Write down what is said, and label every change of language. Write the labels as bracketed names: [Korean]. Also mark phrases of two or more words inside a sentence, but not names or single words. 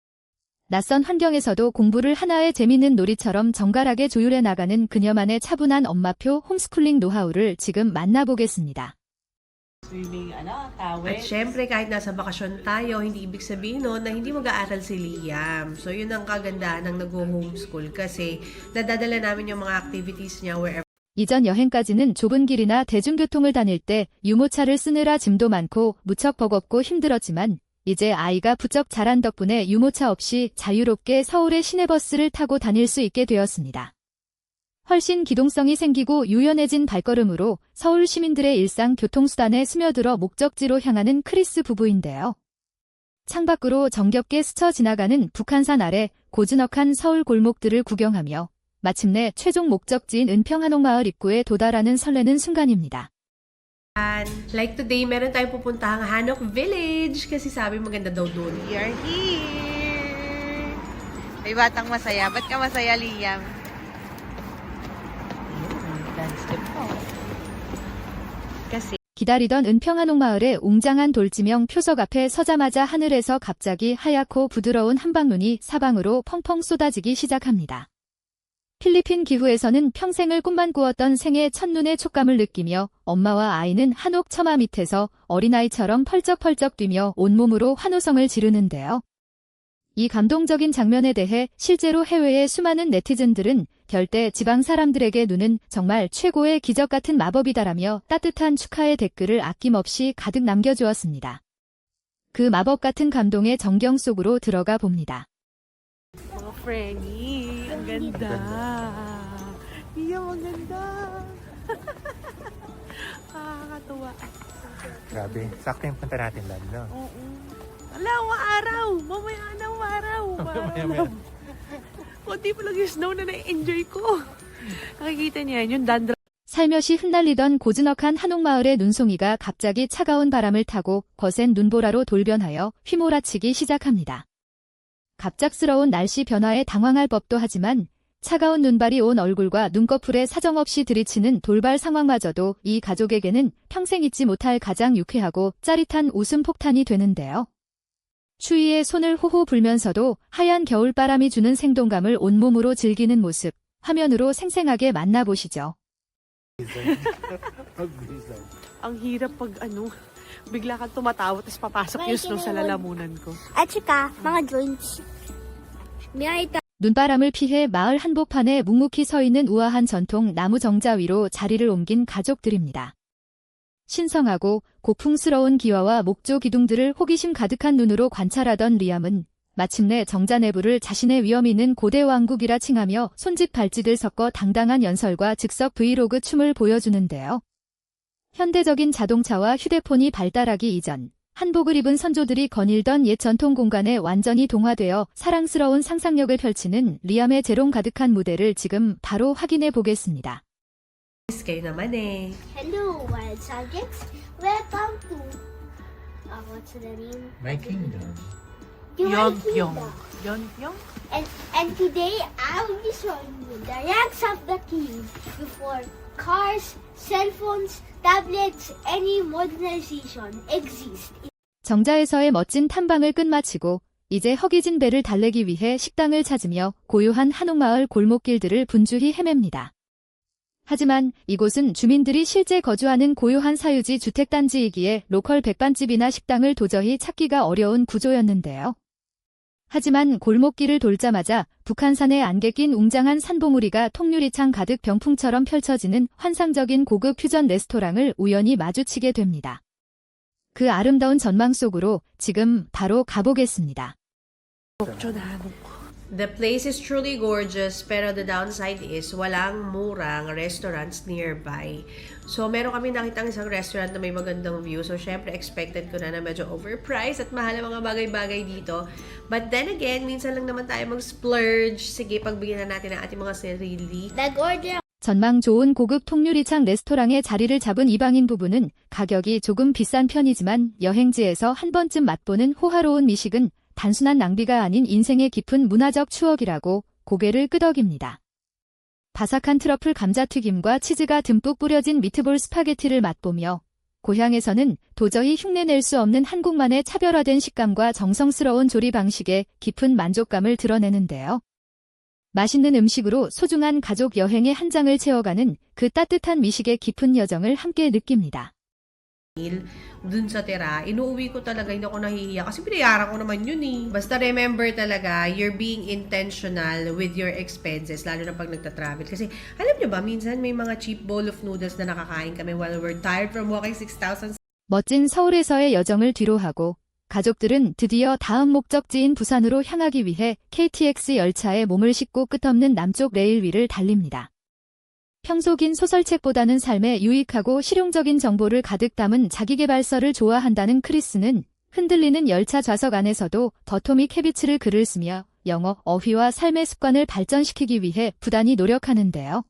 [Korean] 낯선 환경에서도 공부를 하나의 재밌는 놀이처럼 정갈하게 조율해 나가는 그녀만의 차분한 엄마표 홈스쿨링 노하우를 지금 만나보겠습니다. [Filipino] Swimming, tawid. At syempre, kahit nasa bakasyon tayo, hindi ibig sabihin no, na hindi mag-aaral si Liam. So, yun ang kagandahan ng nag-homeschool kasi nadadala namin yung mga activities niya wherever. [Korean] 이전 여행까지는 좁은 길이나 대중교통을 다닐 때 유모차를 쓰느라 짐도 많고 무척 버겁고 힘들었지만 이제 아이가 부쩍 자란 덕분에 유모차 없이 자유롭게 서울의 시내버스를 타고 다닐 수 있게 되었습니다. 훨씬 기동성이 생기고 유연해진 발걸음으로 서울 시민들의 일상 교통수단에 스며들어 목적지로 향하는 크리스 부부인데요. 창밖으로 정겹게 스쳐 지나가는 북한산 아래 고즈넉한 서울 골목들을 구경하며 마침내 최종 목적지인 은평한옥마을 입구에 도달하는 설레는 순간입니다. [English] Like today, [Filipino] meron tayong pupuntahang Hanok Village kasi sabi maganda daw doon. [English] We are here! [Filipino] May batang masaya. Ba't ka masaya, Liam? Dance step po. Kasi [Korean] 기다리던 은평한옥마을의 웅장한 돌지명 표석 앞에 서자마자 하늘에서 갑자기 하얗고 부드러운 한방눈이 사방으로 펑펑 쏟아지기 시작합니다. 필리핀 기후에서는 평생을 꿈만 꾸었던 생애 첫눈의 촉감을 느끼며 엄마와 아이는 한옥 처마 밑에서 어린아이처럼 펄쩍펄쩍 뛰며 온몸으로 환호성을 지르는데요. 이 감동적인 장면에 대해 실제로 해외의 수많은 네티즌들은 결대 지방 사람들에게 눈은 정말 최고의 기적 같은 마법이다라며 따뜻한 축하의 댓글을 아낌없이 가득 남겨주었습니다. 그 마법 같은 감동의 정경 속으로 들어가 봅니다. [Filipino] Mga Frenny, ang ganda. Liam, ang ganda. Nakakatuwa. Grabe, sakto yung punta natin doon, no? Oo. Ala, maaraw! Mamaya na, maaraw! Mamaya. Kunti pa lang yung snow na na-enjoy ko. Nakikita niya yun, yung dandruff. [Korean] 살며시 흩날리던 고즈넉한 한옥마을의 눈송이가 갑자기 차가운 바람을 타고 거센 눈보라로 돌변하여 휘몰아치기 시작합니다. 갑작스러운 날씨 변화에 당황할 법도 하지만 차가운 눈발이 온 얼굴과 눈꺼풀에 사정없이 들이치는 돌발 상황마저도 이 가족에게는 평생 잊지 못할 가장 유쾌하고 짜릿한 웃음 폭탄이 되는데요. 추위에 손을 호호 불면서도 하얀 겨울바람이 주는 생동감을 온몸으로 즐기는 모습, 화면으로 생생하게 만나보시죠. [Filipino] Ang hirap pag bigla kang tumatawa tapos papasok yung snow sa lalamunan ko. At saka, mga joints. May [Korean] 눈바람을 피해 마을 한복판에 묵묵히 서 있는 우아한 전통 나무 정자 위로 자리를 옮긴 가족들입니다. 신성하고 고풍스러운 기와와 목조 기둥들을 호기심 가득한 눈으로 관찰하던 리암은 마침내 정자 내부를 자신의 위험 있는 고대 왕국이라 칭하며 손짓 발짓을 섞어 당당한 연설과 즉석 브이로그 춤을 보여주는데요. 현대적인 자동차와 휴대폰이 발달하기 이전 한복을 입은 선조들이 거닐던 옛 전통 공간에 완전히 동화되어 사랑스러운 상상력을 펼치는 리암의 재롱 가득한 무대를 지금 바로 확인해 보겠습니다. [Filipino] Kayo naman eh. [English] Hello, wild subjects. Welcome to, what's the name? My kingdom. Yonpyong. Kingdom. Yonpyong? And today, I will be showing you the ranks of the king before cars, cell phones, tablets, any modernization exist. [Korean] 정자에서의 멋진 탐방을 끝마치고 이제 허기진 배를 달래기 위해 식당을 찾으며 고요한 한옥마을 골목길들을 분주히 헤맵니다. 하지만 이곳은 주민들이 실제 거주하는 고요한 사유지 주택단지이기에 로컬 백반집이나 식당을 도저히 찾기가 어려운 구조였는데요. 하지만 골목길을 돌자마자 북한산의 안개 낀 웅장한 산봉우리가 통유리창 가득 병풍처럼 펼쳐지는 환상적인 고급 퓨전 레스토랑을 우연히 마주치게 됩니다. 그 아름다운 전망 속으로 지금 바로 가보겠습니다. [English] The place is truly gorgeous, pero the downside is [Filipino] walang murang [English] restaurants nearby. [Filipino] So, meron kami nakitang isang restaurant na may magandang view. So, syempre, expected ko na medyo overpriced at mahal ang mga bagay-bagay dito. [English] But then again, [Filipino] minsan lang naman tayo mag-splurge. Sige, pagbigyan na natin ang ating mga sarili. Nag-order [Korean] 전망 좋은 고급 통유리창 레스토랑에 자리를 잡은 이방인 부부는 가격이 조금 비싼 편이지만 여행지에서 한 번쯤 맛보는 호화로운 미식은 단순한 낭비가 아닌 인생의 깊은 문화적 추억이라고 고개를 끄덕입니다. 바삭한 트러플 감자튀김과 치즈가 듬뿍 뿌려진 미트볼 스파게티를 맛보며 고향에서는 도저히 흉내낼 수 없는 한국만의 차별화된 식감과 정성스러운 조리 방식에 깊은 만족감을 드러내는데요. 맛있는 음식으로 소중한 가족 여행의 한 장을 채워가는 그 따뜻한 미식의 깊은 여정을 함께 느낍니다. [Filipino] Dun sa tira, inuuwi ko talaga, hindi ako nahihiya kasi binayaran ko naman yun eh. Basta remember talaga, [English] you're being intentional with your expenses, [Filipino] lalo na pag nagta-travel. Kasi alam nyo ba, minsan may mga [English] cheap bowl of noodles [Filipino] na nakakain kami [English] while we're tired from walking [Filipino] 6,000. [Korean] 멋진 서울에서의 여정을 뒤로하고 가족들은 드디어 다음 목적지인 부산으로 향하기 위해 KTX 열차에 몸을 싣고 끝없는 남쪽 레일 위를 달립니다. 평소 긴 소설책보다는 삶에 유익하고 실용적인 정보를 가득 담은 자기계발서를 좋아한다는 크리스는 흔들리는 열차 좌석 안에서도 더토믹 헤비츠를 글을 쓰며 영어, 어휘와 삶의 습관을 발전시키기 위해 부단히 노력하는데요.